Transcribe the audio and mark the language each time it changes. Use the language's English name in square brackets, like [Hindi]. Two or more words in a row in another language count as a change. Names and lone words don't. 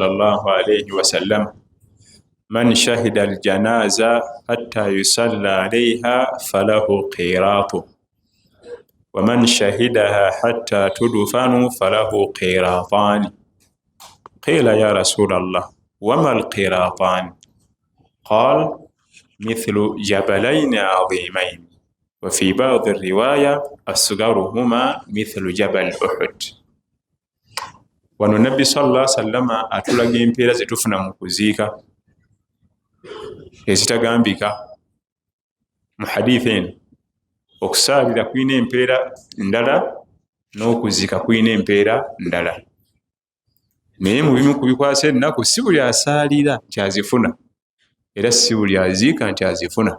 [Arabic] الله عليه وسلم من شهد الجنازة حتى يصلى عليها فله قيراط ومن شهدها حتى تدفن فله قيراطان قيل يا رسول الله وما القيراطان قال مثل جبلين عظيمين وفي بعض الرواية أصغرهما مثل جبل أحد. [Ganda] wano nabbi [Arabic] صلى الله عليه وسلم [Ganda] atulaga empeera zetufuna mu kuziika ezitagambika mu hadithi eno. Okusaabira kulina empeera ndala n'okuziika kulina empeera ndala, naye mu bimu ku bikwasa ennaku si buli asaalira nti azifuna, era si buli aziika nti azifuna.